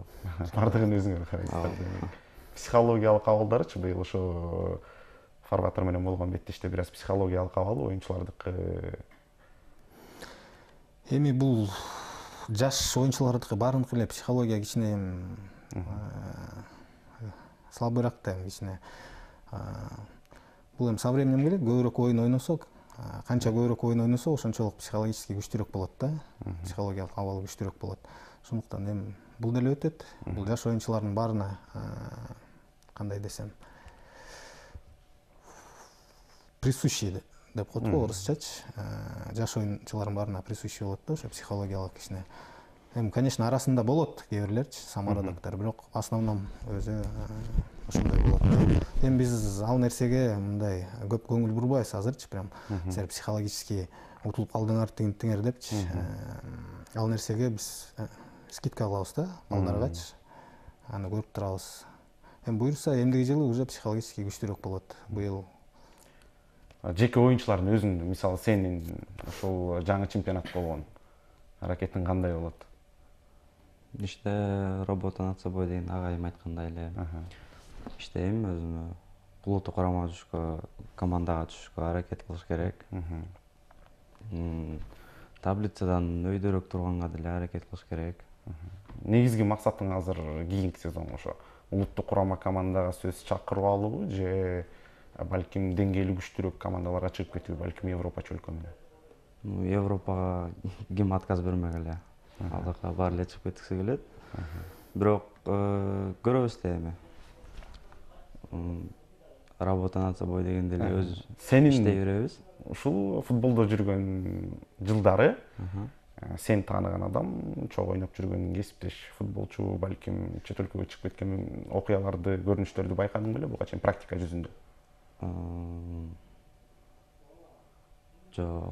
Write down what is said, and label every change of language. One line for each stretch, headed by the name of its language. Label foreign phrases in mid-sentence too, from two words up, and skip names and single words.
Kyrgyz: Бардыгын өзүңөр карайсыздар. Психологиялык абалдарычы быйыл ошо Фарватер менен болгон беттеште бир аз психологиялык абал оюнчулардыкы? Эми бул жаш оюнчулардыкы баарыныкы эле психология кичине слабыйраак да, кичине. Бул эми
Russian: со временем
Kyrgyz: келет, көбүрөөк оюн ойносок, канча көбүрөөк оюн ойносок, ошончолук психологически күчтүүрөөк болот да. Психологиялык абалы күчтүүрөөк болот. Ошондуктан эми бул деле өтөт. Бул жаш оюнчулардын баарына кандай десем, присущий деп коет го орусчачы. Жаш оюнчулардын баарына присущий болот да, ошо психологиялык кичине. Эми, конечно, арасында болот кээ бирлерчи, самородоктор, бирок
Russian: в основном
Kyrgyz: өзү ошондой болот. Эми биз ал нерсеге мындай көп көңүл бурбайбыз азырчы, прям силер психологически утулуп калдыңар тиңер депчи. Ал нерсеге биз скидка кылабыз да балдаргачы. Аны көрүп турабыз. Эми буюрса эмдиги жылы уже психологически күчтүүрөөк болот. Быйыл жеке оюнчулардын өзүң, мисалы, сенин ошол жаңы чемпионат болгон аракетиң кандай болот? Иште
Russian: работа над собой
Kyrgyz: деген агайым айткандай эле. Иштейм өзүмө. Улуттук курамага түшүшкө, командага түшүшкө аракет кылыш керек. Таблицадан өйдөрөөк турганга деле аракет кылыш керек. Негизги максатың азыр кийинки сезонго ошо улуттук курама командага сөз чакырып алуубу же балким деңгээли күчтүүрөөк командаларга чыгып кетүү, балким Европа чөлкөмүнө? Европага ким отказ бермек эле. Ал жака баары эле чыгып кеткиси келет. Бирок көрөбүз да эми.
Russian: Работа над собой
Kyrgyz: дегенде эле өз иштей беребиз. Ушул футболдо жүргөн жылдары сен тааныган адам, чогуу ойноп жүргөн кесиптеш футболчу, балким чет өлкөгө чыгып кеткен окуяларды, көрүнүштөрдү байкадың беле буга чейин практика жүзүндө? Жок.